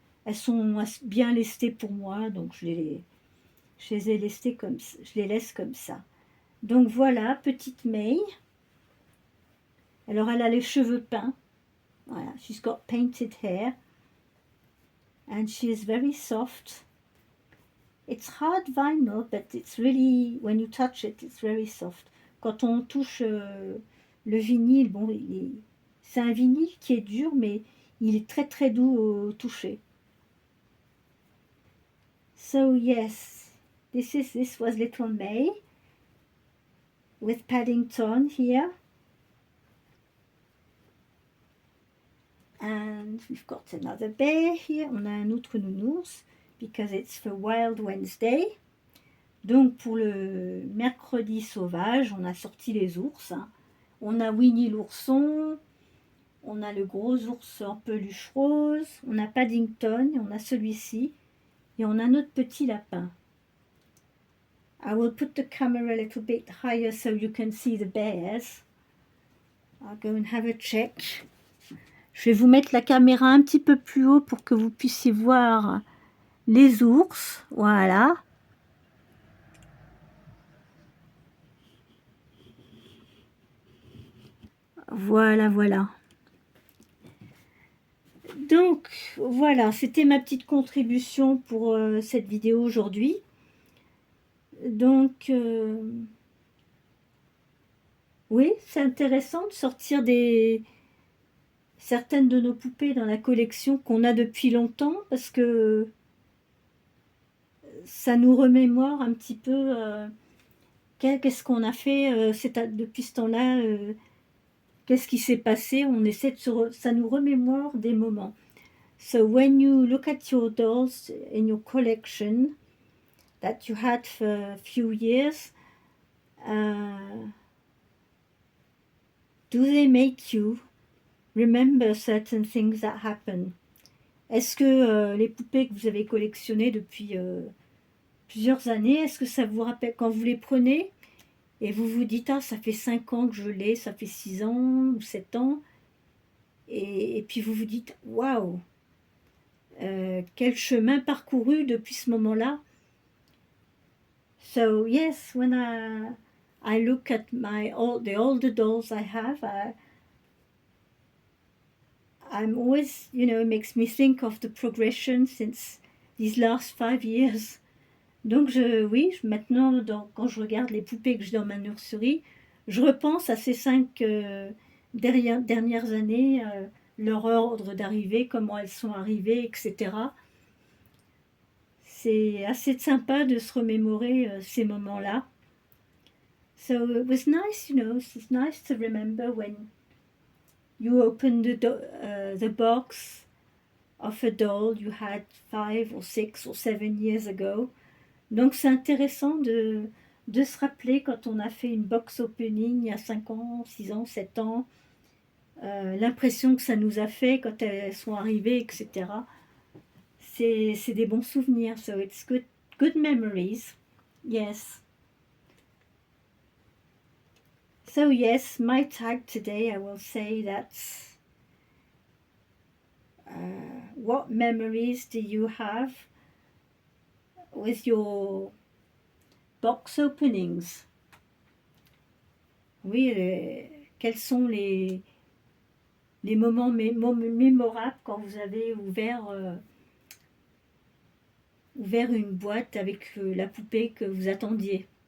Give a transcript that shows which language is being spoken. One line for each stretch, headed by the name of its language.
French: Elles sont bien lestées pour moi, donc je les ai lestées comme ça, je les laisse comme ça. Donc voilà, petite May. Alors elle a les cheveux peints.
English: Voilà, she's got painted hair. And she is very soft. It's hard vinyl, but it's really, when you touch it, it's very soft.
French: Quand on touche le vinyle, bon, c'est un vinyle qui est dur, mais il est très très doux au toucher.
English: So yes, this was Little May with Paddington here. And we've got another bear here.
French: On a un autre nounours,
English: because it's for Wild Wednesday.
French: Donc pour le mercredi sauvage, on a sorti les ours. Hein. On a Winnie l'ourson, on a le gros ours en peluche rose, on a Paddington, et on a celui-ci, et on a notre petit lapin.
English: I will put the camera a little bit higher so you can see the bears. I'll go and have a check.
French: Je vais vous mettre la caméra un petit peu plus haut pour que vous puissiez voir les ours. Voilà. Voilà, voilà. Donc, voilà, c'était ma petite contribution pour cette vidéo aujourd'hui. Donc, oui, c'est intéressant de sortir certaines de nos poupées dans la collection qu'on a depuis longtemps, parce que ça nous remémore un petit peu qu'est-ce qu'on a fait depuis ce temps-là, qu'est-ce qui s'est passé. On essaie ça nous remémore des moments.
English: So when you look at your dolls in your collection that you had for a few years, do they make you remember certain things that happen?
French: Est-ce que les poupées que vous avez collectionnées depuis plusieurs années, est-ce que ça vous rappelle quand vous les prenez et vous vous dites, ah, ça fait 5 ans que je l'ai, ça fait 6 ans ou 7 ans, et puis vous vous dites, waouh, quel chemin parcouru depuis ce moment-là.
English: So yes, when I look at the older dolls I have, I'm always, it makes me think of the progression since these last 5 years.
French: Donc maintenant, quand je regarde les poupées que j'ai dans ma nurserie, je repense à ces 5 dernières années, leur ordre d'arrivée, comment elles sont arrivées, etc. C'est assez sympa de se remémorer ces moments-là.
English: So it was nice, it's nice to remember when you opened the box of a doll you had 5 or 6 or 7 years ago.
French: Donc c'est intéressant de de se rappeler quand on a fait une box opening il y a 5 ans, 6 ans, 7 ans, l'impression que ça nous a fait quand elles sont arrivées, etc. C'est des bons souvenirs,
English: so it's good memories. Yes. So yes, my tag today, I will say that's what memories do you have with your box openings?
French: Oui, quels sont les moments mémorables quand vous avez ouvert une boîte avec la poupée que vous attendiez?